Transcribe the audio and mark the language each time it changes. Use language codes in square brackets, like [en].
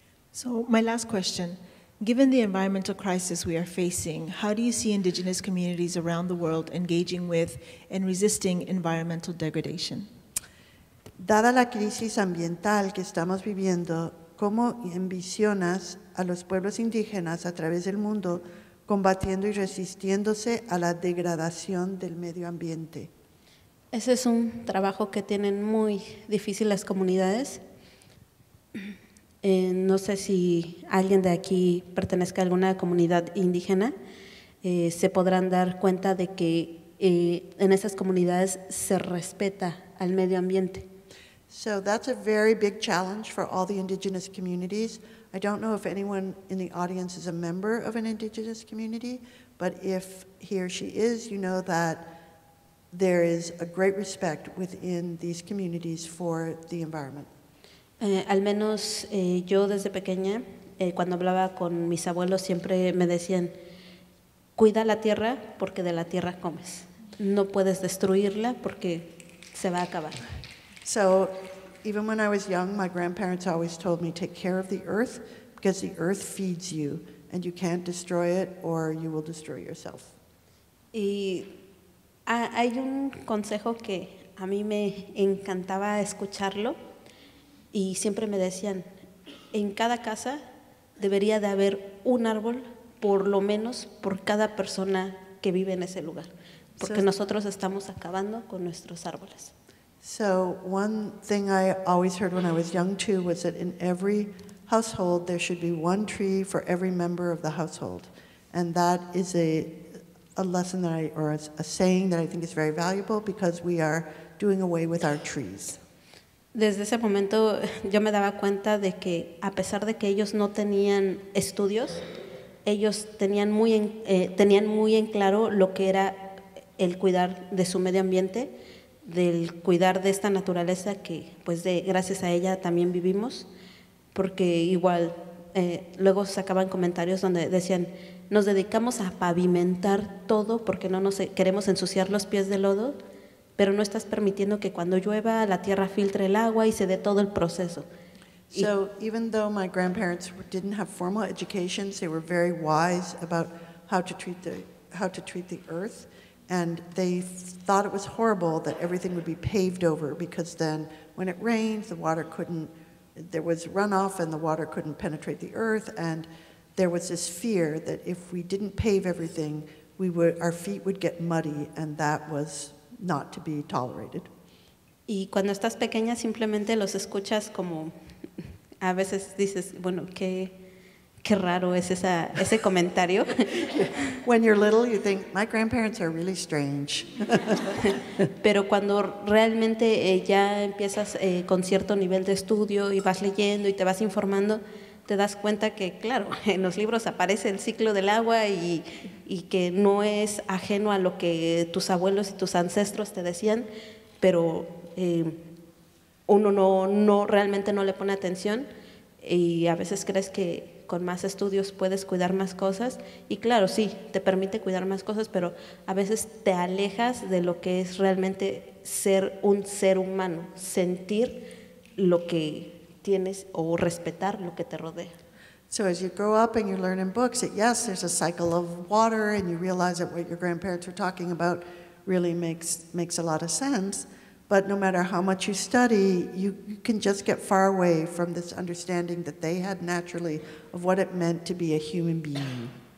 [en] So my last question, given the environmental crisis we are facing, how do you see indigenous communities around the world engaging with and resisting environmental degradation? [es] Dada la crisis ambiental que estamos viviendo, ¿cómo envisionas a los pueblos indígenas a través del mundo combatiendo y resistiéndose a la degradación del medio ambiente? Ese es un trabajo que tienen muy difícil las comunidades. No sé si alguien de aquí pertenezca a alguna comunidad indígena, se podrán dar cuenta de que en esas comunidades se respeta al medio ambiente. [en] So that's a very big challenge for all the indigenous communities. I don't know if anyone in the audience is a member of an indigenous community, but if he or she is, you know that there is a great respect within these communities for the environment. [es] Al menos yo desde pequeña, cuando hablaba con mis abuelos, siempre me decían, cuida la tierra porque de la tierra comes. No puedes destruirla porque se va a acabar. [en] So even when I was young, my grandparents always told me, take care of the earth because the earth feeds you and you can't destroy it or you will destroy yourself. [es] Y hay un consejo que a mí me encantaba escucharlo y siempre me decían, en cada casa debería de haber un árbol por lo menos por cada persona que vive en ese lugar, porque nosotros estamos acabando con nuestros árboles. [en] So one thing I always heard when I was young too was that in every household there should be one tree for every member of the household. And that is a lesson that or a saying that I think is very valuable because we are doing away with our trees. [es] Desde ese momento yo me daba cuenta de que a pesar de que ellos no tenían estudios, ellos tenían muy en claro lo que era el cuidar de su medio ambiente, del cuidar de esta naturaleza que pues gracias a ella también vivimos, porque igual luego sacaban comentarios donde decían, nos dedicamos a pavimentar todo porque no nos queremos ensuciar los pies de lodo, pero no estás permitiendo que cuando llueva la tierra filtre el agua y se dé todo el proceso. [en] So even though my grandparents didn't have formal educations, they were very wise about how to treat the earth, and they thought it was horrible that everything would be paved over because then when it rained, there was runoff and the water couldn't penetrate the earth, and there was this fear that if we didn't pave everything, our feet would get muddy, and that was not to be tolerated. [es] Y cuando estás pequeña simplemente los escuchas como, a veces dices, bueno, qué raro es ese comentario. [en] When you're little, you think, my grandparents are really strange. [es] Pero cuando realmente ya empiezas con cierto nivel de estudio y vas leyendo y te vas informando, te das cuenta que, claro, en los libros aparece el ciclo del agua y que no es ajeno a lo que tus abuelos y tus ancestros te decían, pero uno no realmente no le pone atención y a veces crees que con más estudios puedes cuidar más cosas y claro, sí, te permite cuidar más cosas, pero a veces te alejas de lo que es realmente ser un ser humano, sentir lo que tienes o respetar lo que te rodea. [en] So as you grow up and you learn in books that yes, there's a cycle of water and you realize that what your grandparents were talking about really makes a lot of sense. But no matter how much you study, you can just get far away from this understanding that they had naturally of what it meant to be a human being.